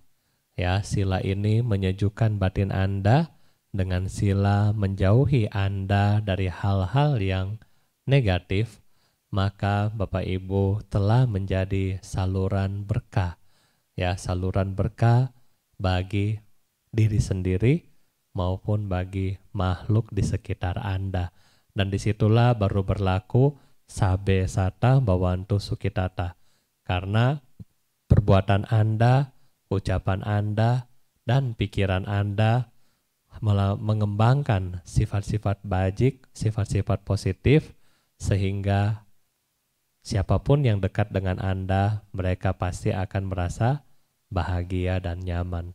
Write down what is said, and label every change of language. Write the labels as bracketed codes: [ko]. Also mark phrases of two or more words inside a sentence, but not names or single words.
[id] Ya, sila ini menyejukkan batin Anda, dengan sila menjauhi Anda dari hal-hal yang negatif, maka Bapak Ibu telah menjadi saluran berkah. Ya, saluran berkah bagi diri sendiri maupun bagi makhluk di sekitar Anda. Dan disitulah baru berlaku [pi] sabe sata bawantu sukitata. [id] Karena perbuatan Anda, ucapan Anda, dan pikiran Anda mengembangkan sifat-sifat bajik, sifat-sifat positif, sehingga siapapun yang dekat dengan Anda, mereka pasti akan merasa bahagia dan nyaman.